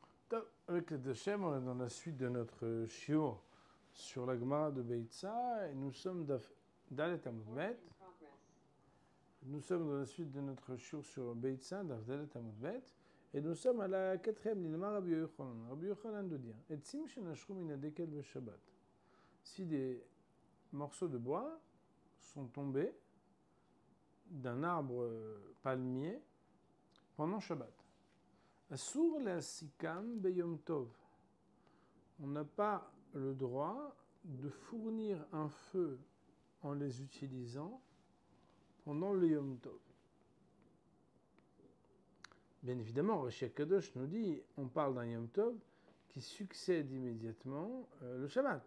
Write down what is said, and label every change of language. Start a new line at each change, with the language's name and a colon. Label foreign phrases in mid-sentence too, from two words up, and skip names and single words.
French: Avec les Hachem, on est dans la suite de notre shiur sur la Gemara de Beitza et nous sommes
Hebrew: ד עמוד ב.
French: Nous sommes dans la suite de notre shiur sur Beitza,
Hebrew: ד עמוד ב,
French: et nous sommes à la quatrième ligne. Rabbi Yochanan. Rabbi Yochanan de dire
Hebrew: עצים שנשרו מן הדקל בשבת.
French: Si des morceaux de bois sont tombés d'un arbre palmier pendant Shabbat.
Hebrew: אסור להסיקם ביום טוב.
French: On n'a pas le droit de fournir un feu en les utilisant pendant le
Hebrew: יום טוב.
French: Bien évidemment, Rashi HaKadosh nous dit, on parle d'un
Hebrew: יום טוב
French: qui succède immédiatement le Shabbat.